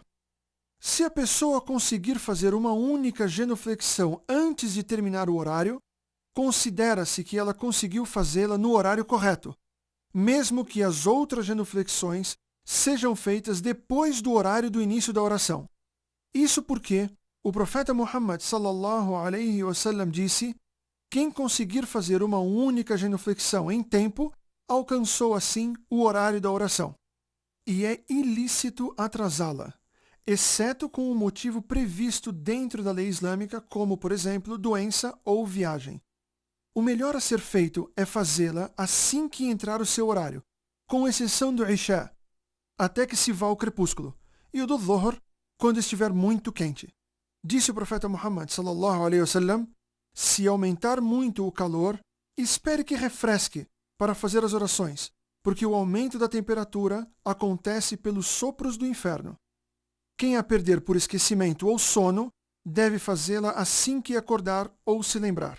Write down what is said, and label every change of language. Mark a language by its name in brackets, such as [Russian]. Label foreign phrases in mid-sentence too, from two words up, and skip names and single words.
[Portuguese] Se a pessoa conseguir fazer uma única genuflexão antes de terminar o horário, considera-se que ela conseguiu fazê-la no horário correto, mesmo que as outras genuflexões sejam feitas depois do horário do início da oração. Isso porque o profeta Muhammad [Arabic] صلى الله عليه وسلم [Portuguese] disse: quem conseguir fazer uma única genuflexão em tempo, alcançou assim o horário da oração. E é ilícito atrasá-la, exceto com o motivo previsto dentro da lei islâmica, como, por exemplo, doença ou viagem. O melhor a ser feito é fazê-la assim que entrar o seu horário, com exceção do Isha, até que se vá ao crepúsculo, e o do Dhuhr, quando estiver muito quente. Disse o profeta Muhammad [Arabic] صلى الله عليه وسلم: [Portuguese] se aumentar muito o calor, espere que refresque para fazer as orações, porque o aumento da temperatura acontece pelos sopros do inferno. Quem a perder por esquecimento ou sono, deve fazê-la assim que acordar ou se lembrar.